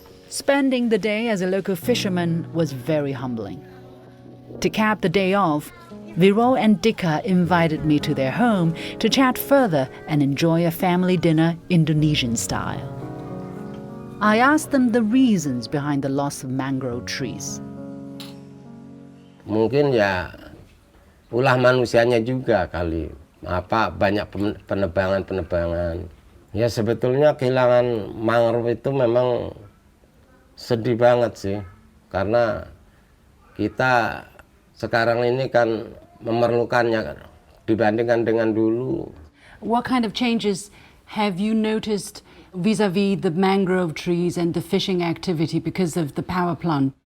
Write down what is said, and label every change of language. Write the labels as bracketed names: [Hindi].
[English] Spending the day as a local fisherman was very humbling. To cap the day off, Viro and Dika invited me to their home to chat further and enjoy a family dinner Indonesian style. I asked them the reasons behind the loss of mangrove trees. [Indonesian] Mungkin ya ulah manusianya juga kali. Banyak penebangan. Ya sebetulnya kehilangan mangrove itu memang sedih banget sih. Karena kita sekarang ini kan memerlukannya dibandingkan dengan dulu. [English] What kind of changes have you noticed vis-a-vis the mangrove trees and the fishing activity because of the power plant?